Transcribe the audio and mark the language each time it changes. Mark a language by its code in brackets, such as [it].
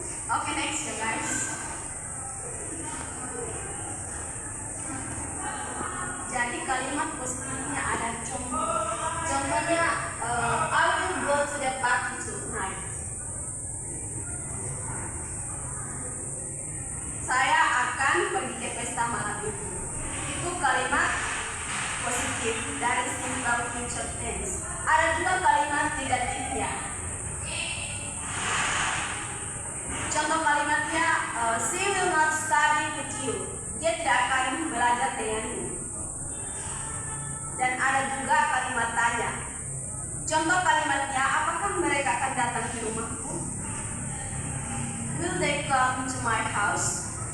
[en] Okay, next ya guys. [id] Jadi kalimat positifnya ada contoh. Contohnya, [en] I will go to the party tonight. [id] Saya akan pergi ke pesta malam itu. Itu kalimat positif dari simple future tense. Ada juga kalimat negatifnya. Contoh kalimatnya, [en] she will not study with you. [id] Dia tidak akan belajar denganmu. Dan ada juga kalimat tanya. Contoh kalimatnya, apakah mereka akan datang ke rumahku? [en] Will they come to my house?